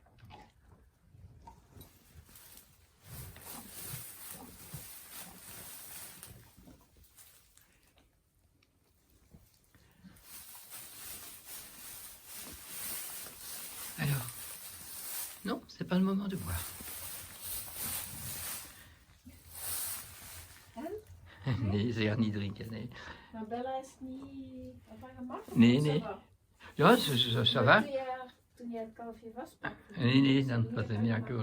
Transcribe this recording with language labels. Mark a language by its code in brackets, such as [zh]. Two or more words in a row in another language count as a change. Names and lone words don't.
[fr] Alors, non, c'est pas le moment de boire. [nl] Nee, zeker niet drinken, nee. Maar Bella is niet op haar gemak? Nee. Ja, [fr] ça va. [nl] Toen jij het kalfje was? Nee, dan was het niet akkoord.